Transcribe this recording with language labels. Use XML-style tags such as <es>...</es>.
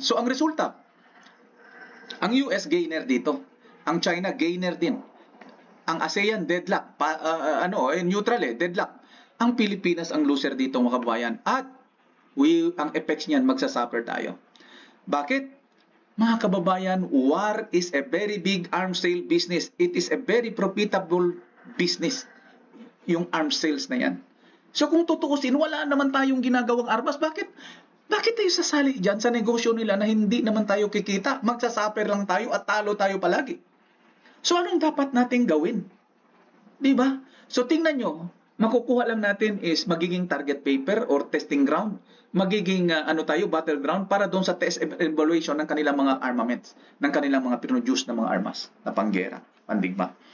<tl>So ang resulta, ang US gainer dito, ang China gainer din. Ang ASEAN deadlock, neutral deadlock. Ang Pilipinas ang loser dito mga kababayan. At ang effects niyan magsasuffer tayo. Bakit? Mga kababayan,</tl> <en>war is a very big arms sale business. It is a very profitable business,</en> <tl>yung arms sales na yan. So kung tutuusin, wala naman tayong ginagawang armas. Bakit tayo sasali dyan sa negosyo nila na hindi naman tayo kikita? Magsasaper lang tayo at talo tayo palagi. So anong dapat nating gawin? Diba? So tingnan nyo, makukuha lang natin is magiging target paper or testing ground, magiging battleground para doon sa test evaluation ng kanilang mga armaments, ng kanilang mga produce na mga armas na panggera, pandigma.</tl>